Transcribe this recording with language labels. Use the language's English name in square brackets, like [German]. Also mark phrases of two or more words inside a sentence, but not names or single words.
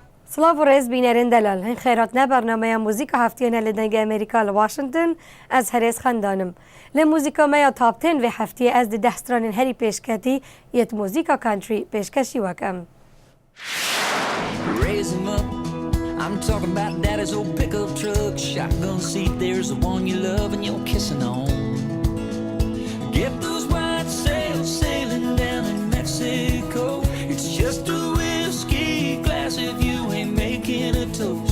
[Kurdish] سلااف و ڕێز بینەرێن دەلال هەین خێراتنە بەرنامەیە موزیکە هەفتیانە لە دەنگی ئەمریکا لە واشنگتن ئەز هەرێز خەندانم لە موزیکەمەیە تاپتێن وێ هەفتیە ئەز دەسترانین هەری پێشکەتی یەت موزیکە کانتری پێشکەشی وەکەم. [English] I'm talking about daddy's old pickup truck, shotgun seat, there's the one you love and you're kissing on. Get those white sails sailing down in Mexico. It's just a whiskey glass if you ain't making a toast.